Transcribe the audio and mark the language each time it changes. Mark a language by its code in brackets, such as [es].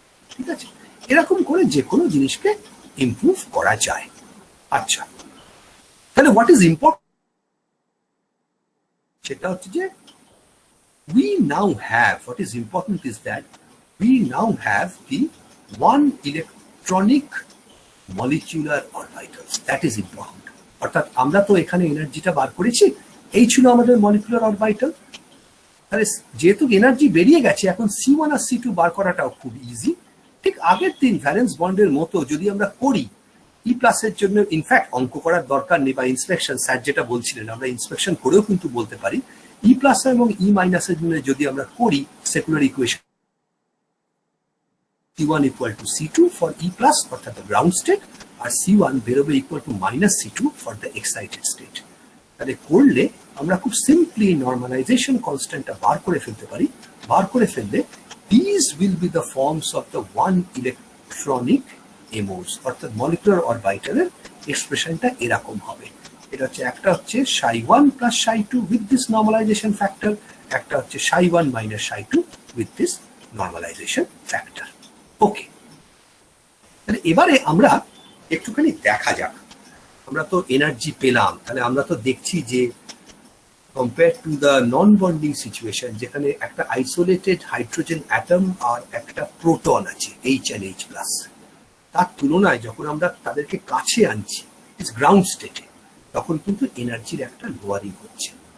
[bn] ঠিক আছে, এরকম করে যে কোনো জিনিসকে ইমপ্রুভ করা যায়। আচ্ছা, তাহলে হোয়াট ইজ ইম্পর্টেন্ট সেটা হচ্ছে যে [en] we now have, what is important is that we now have the one electronic molecular orbitals, that is important. [bn] অর্থাৎ আমরা তো এখানে এনার্জিটা বার করেছি, এই ছিল আমাদের মলিকুলার অরবিটাল। তাহলে যেহেতু এনার্জি বেরিয়ে গেছে, এখন C1 আর C2 বার করাটাও খুব ইজি। ঠিক আগের দিন ভ্যালেন্স বন্ডের মতো যদি আমরা করি, ই প্লাসের জন্য ইনফ্যাক্ট অঙ্ক করার দরকার নেই, বা ইন্সপেকশন স্যার যেটা বলছিলেন, আমরা ইন্সপেকশন করেও কিন্তু বলতে পারি, ই প্লাস এবং ই মাইনাসের জন্য যদি আমরা করি secular equation, [en] C1 equal to C2 for E plus [bn] অর্থাৎ গ্রাউন্ড স্টেট, আর C1 বেরোবে equal to minus C2 for the excited state. তাহলে করলে আমরা খুব সিম্পলি নর্মালাইজেশন কনস্ট্যান্টটা বার করে ফেলতে পারি। বার করে ফেললে [en] these will be the forms of the one electronic MOs, [bn] অর্থাৎ মলিকুলার অরবিটালের এক্সপ্রেশনটা এরকম হবে। এটা হচ্ছে একটা হচ্ছে ψ1 plus ψ2 with this normalisation factor, একটা হচ্ছে ψ1 minus ψ2 with this normalisation factor. ওকে, তাহলে এবারে আমরা একটুখানি দেখা যাক, আমরা তো এনার্জি পেলাম, তাহলে আমরা তো দেখছি যে compare to the non bonding situation, যেখানে একটা আইসোলেটেড হাইড্রোজেন অ্যাটম আর একটা প্রোটন আছে H and H প্লাস, তার তুলনায় যখন আমরা তাদেরকে কাছে আনছি গ্রাউন্ড স্টেটে, তখন কিন্তু এনার্জির একটা লোয়ারিং হচ্ছে।